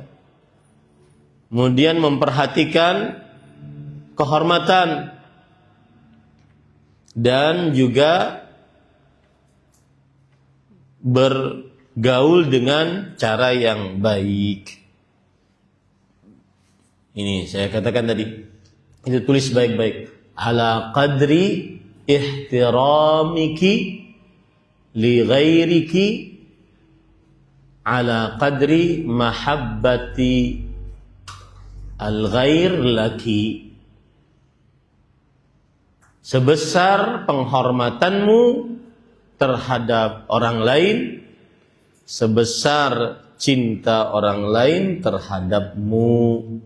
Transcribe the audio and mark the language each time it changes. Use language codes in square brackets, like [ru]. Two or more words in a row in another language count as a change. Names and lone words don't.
[id] Kemudian memperhatikan kehormatan dan juga bergaul dengan cara yang baik. Ini saya katakan tadi, itu tulis baik-baik. [ar] على قدر احترامك لغيرك على قدر محبة الغير لك. [id] Sebesar penghormatanmu terhadap orang lain, sebesar cinta orang lain terhadapmu.